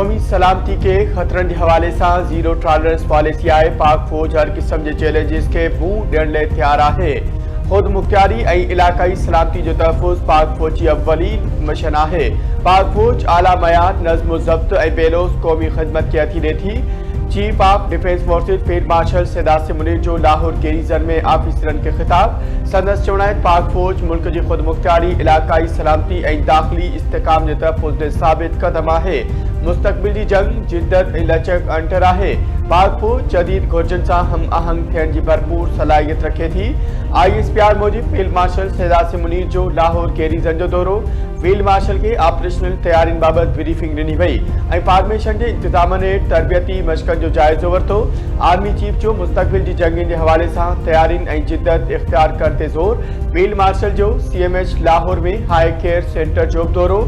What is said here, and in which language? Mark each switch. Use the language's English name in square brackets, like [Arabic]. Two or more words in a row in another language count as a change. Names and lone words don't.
[Sindhi] सलामती के खतरन के हवाले से [English] zero tolerance policy [Sindhi] आए। पाक फौज हर किस्म के चैलेंजेस के मुंह ॾियण लाइ तैयार है। खुद मुख्तारी और इलाकाई सलामती जो तहफ़ुज़ पाक फौज की अव्वलीन मिशन है। पाक फौज आला मयार नज़्म ज़ब्त और बेलोस कौमी खिदमत के हथी ॾे थी। [English] Chief of Defence Forces Field Marshal [Sindhi] सैदात मुनीर जो लाहौर गेरीजन में ऑफिसरन के खिताब संदस चवणायत पाक फौज मुल्क की खुद मुख्तारी इलाकाई सलामती और दाखिली इस्तेकाम के तहफ़ुज़ साबित कदम है। मुस्तकबिल की जंग जिद्दत और लचक अंटर है। पाक फौज जदीद घुर्जन से हम आहंग थियण की भरपूर सलाहियत रखे थी। ISPR मूजिब [English] field marshal [Sindhi] सैदात मुनीर जो लाहौर गेरीजन जो दौरो [English] field marshal [Sindhi] के ऑपरेशनल तैयारी बाबत ब्रीफिंग ॾिनी वई और फार्मेशन के इंतजाम ने तरबियती मशकन जो जायज़ो वरतो। आर्मी चीफ जो मुस्तकबिल की जंगन के हवाले से तैयारी और जिद्दत इख्तियार करते जोर। [English] field marshal [Sindhi] जो CMH लाहौर में [English] high care centre [Sindhi] जो दौरो।